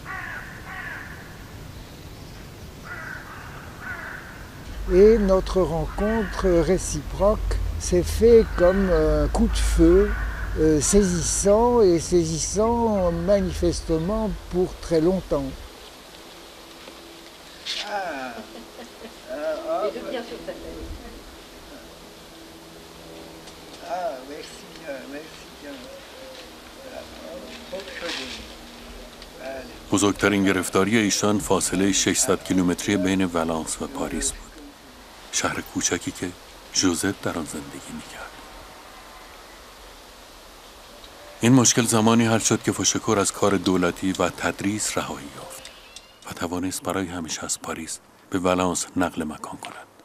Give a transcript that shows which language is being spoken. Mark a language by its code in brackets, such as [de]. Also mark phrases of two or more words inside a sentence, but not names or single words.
[fr] Et notre rencontre réciproque s'est fait comme un coup de feu saisissant et saisissant manifestement pour très longtemps. Et de bien sur ta tête. Ah, merci bien, merci bien. [fa] خوب شدیم. بزرگترین گرفتاری ایشان فاصله 600 کیلومتری بین ولانس و پاریس بود. شهر کوچکی که ژوزت در آن زندگی می‌کرد. این مشکل زمانی حل شد که فشکر از کار دولتی و تدریس رهایی یافت و توانست برای همیشه از پاریس به ولانس نقل مکان کند.